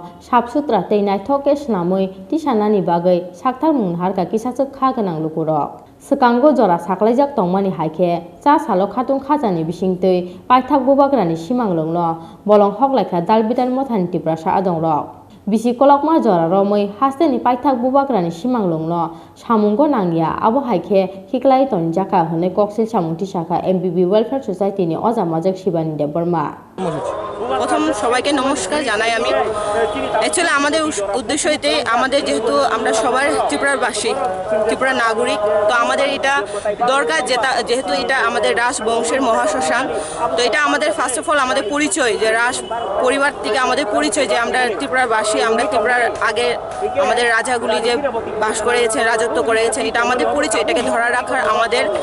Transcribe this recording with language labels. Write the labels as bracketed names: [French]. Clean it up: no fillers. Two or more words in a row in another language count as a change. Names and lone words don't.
[Kok Borok] sabsutra tei naithoke snamoi tisanani bagai sakthar mungharka kisachak Khagwnang lukurok sekango jora saklaijak tongmani haike cha salo khatung khajani bisingtei Paithak Bubagrani Simalwngno Bolong Hoklaikha Dalbidal Mothani Tiprasa Adongrok bisikolokma jora romoi hasteni Paithak Bubagrani Simalwngno samunggo nangya abo haike khiklai tonjaka hone koksil samung tisaka MBB Welfare Society ni ojamajak sibani deborma [Bangla] প্রথম সবাইকে নমস্কার জানাই আমি অ্যাকচুয়ালি আমাদের উদ্দেশ্য এতে আমাদের যেহেতু আমরা সবার ত্রিপুরার বাসী ত্রিপুরা নাগরিক তো আমাদের এটা দরকার যেহেতু এটা আমাদের রাজবংশের মহাশ্মশান তো এটা আমাদের [English] first of all [Bangla] আমাদের পরিচয় যে রাজ পরিবার থেকে আমাদের পরিচয় যে আমরা ত্রিপুরার বাসী আমরা ত্রিপুরার আগে আমাদের রাজাগুলি যে বাস করেছেন রাজত্ব করেছেন এটা আমাদের পরিচয় এটাকে ধরে রাখার আমাদের